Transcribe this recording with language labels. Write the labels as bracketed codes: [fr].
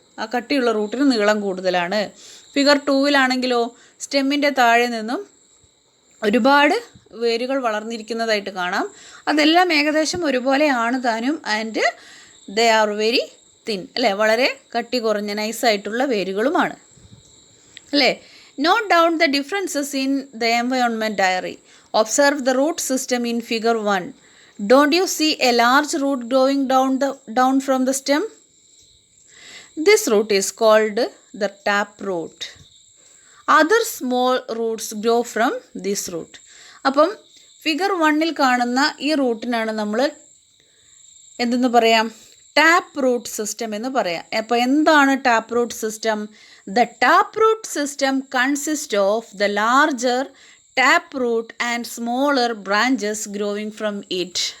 [ml] ആ കട്ടിയുള്ള റൂട്ടിന് നീളം കൂടുതലാണ്. ഫിഗർ 2-ലാണെങ്കിലോ സ്റ്റെമ്മിൻ്റെ താഴെ നിന്നും ഒരുപാട് വേരുകൾ വളർന്നിരിക്കുന്നതായിട്ട് കാണാം. അതെല്ലാം ഏകദേശം ഒരുപോലെയാണ് താനും. [en] and they are very thin [ml] അല്ലേ, വളരെ കട്ടി കുറഞ്ഞ നൈസായിട്ടുള്ള വേരുകളുമാണ് അല്ലേ? [en] Note down the differences in the environment diary. Observe the root system in figure 1. Don't you see a large root growing down from the stem? This root is called the tap root. Other small roots grow from this root. [ml] അപ്പം figure 1-ൽ കാണുന്ന ഈ റൂട്ടിനാണ് നമ്മൾ എന്തെന്ന് പറയാം? Tap root system എന്ന് പറയാം. അപ്പോൾ എന്താണ് tap root system? [en] The tap root system consist of the larger tap root and smaller branches growing from it.